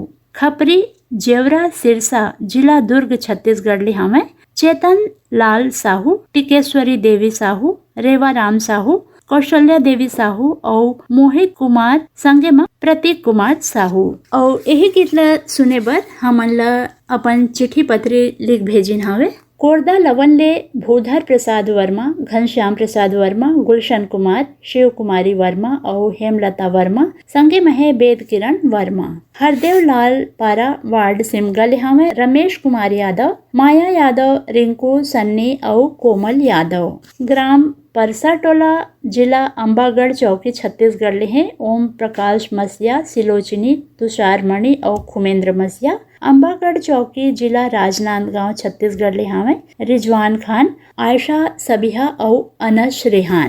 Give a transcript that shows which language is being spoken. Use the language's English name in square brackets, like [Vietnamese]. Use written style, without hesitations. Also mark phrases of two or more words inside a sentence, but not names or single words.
[Chhattisgarhi] खपरी जेवरा सिरसा जिला दुर्ग छत्तीसगढ़ ले हमें चेतन लाल साहू, टिकेश्वरी देवी साहू, रेवा राम साहू, कौशल्या देवी साहू और मोहित कुमार संगे में प्रतीक कुमार साहू। और यही गीत ला सुने बर हमन ला अपन चिट्ठी पत्री लिख भेजिन हवे कोरदा लवन ले भूधर प्रसाद वर्मा, घनश्याम प्रसाद वर्मा, गुलशन कुमार, शिव कुमारी वर्मा और हेमलता वर्मा संगे महे वेद किरण वर्मा। हरदेव लाल पारा वार्ड सिमगा ले हमें रमेश कुमार यादव, माया यादव, रिंकू सन्नी और कोमल यादव। ग्राम परसा टोला जिला अंबागढ़ चौकी छत्तीसगढ़ ले हैं ओम प्रकाश मसिया, सिलोचनी तुषार मणि और खुमेंद्र मसिया। अंबागढ़ चौकी जिला राजनांदगांव छत्तीसगढ़ ले हमें रिजवान खान, आयशा सबिहा और अनस रेहान।